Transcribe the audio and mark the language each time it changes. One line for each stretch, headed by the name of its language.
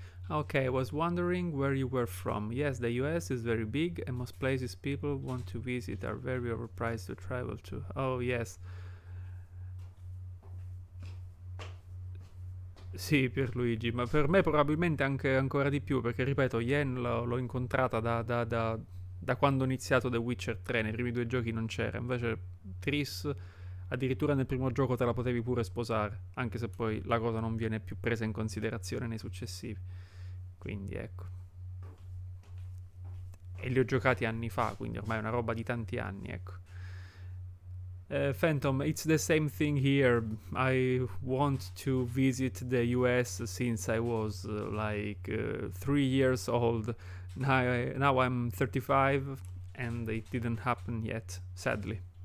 English: Okay, I was wondering where you were from. Yes, the US is very big and most places people want to visit are very overpriced to travel to. Oh, yes.
Italian: Sì, Pierluigi, ma per me probabilmente anche ancora di più, perché ripeto, Yen l'ho incontrata da quando ho iniziato The Witcher 3, nei primi due giochi non c'era, invece Triss addirittura nel primo gioco te la potevi pure sposare, anche se poi la cosa non viene più presa in considerazione nei successivi. Quindi ecco. E li ho giocati anni fa, quindi ormai è una roba di tanti anni, ecco.
English: Phantom, it's the same thing here. I want to visit the US since I was 3 years old. Now I'm 35 and it didn't happen yet, sadly.